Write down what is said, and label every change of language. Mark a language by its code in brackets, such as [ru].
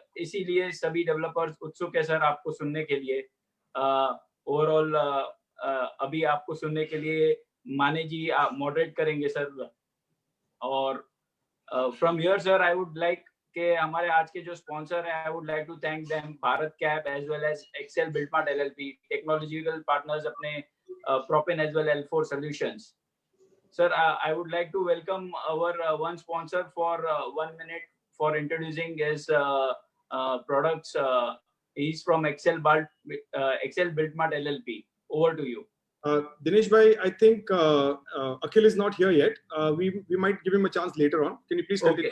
[hi] इसीलिए सभी डेवलपर्स उत्सुक है सर आपको सुनने के लिए। ओवरऑल अभी आपको सुनने के लिए माने जी मॉडरेट करेंगे सर। [en] और from here sir I would like [hi] के हमारे आज के जो स्पॉन्सर हैं, [en] I would like to thank them, Bharat cab as well as Excel Buildmart LLP, technological partners अपने Propin as well L4 solutions. Sir I would like to welcome our one sponsor for 1 minute for introducing his products. He's from Excel Buildmart LLP. Over to you. Dinesh bhai, I think Akhil is not here yet. We might give him a chance later on. Can you please continue?